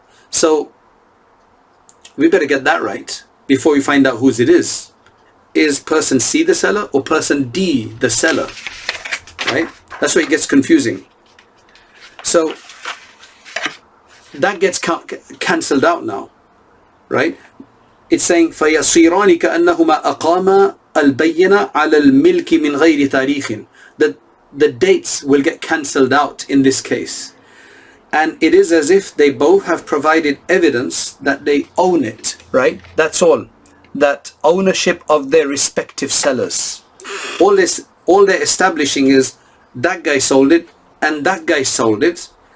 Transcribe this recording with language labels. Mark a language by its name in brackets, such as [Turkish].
[English] So we better get that right before we find out whose it is. Is person C the seller or person D the seller? Right? That's where it gets confusing. So that gets cancelled out now. Right? It's saying [Arabic] فَيَصِيرَانِ كَأَنَّهُمَا أَقَامَا الْبَيِّنَ عَلَى الْمِلْكِ مِنْ غَيْرِ تَارِيخٍ. [English] The dates will get cancelled out in this case. And it is as if they both have provided evidence that they own it. Right? That's all. That ownership of their respective sellers. All they're establishing is that guy sold it and that guy sold it.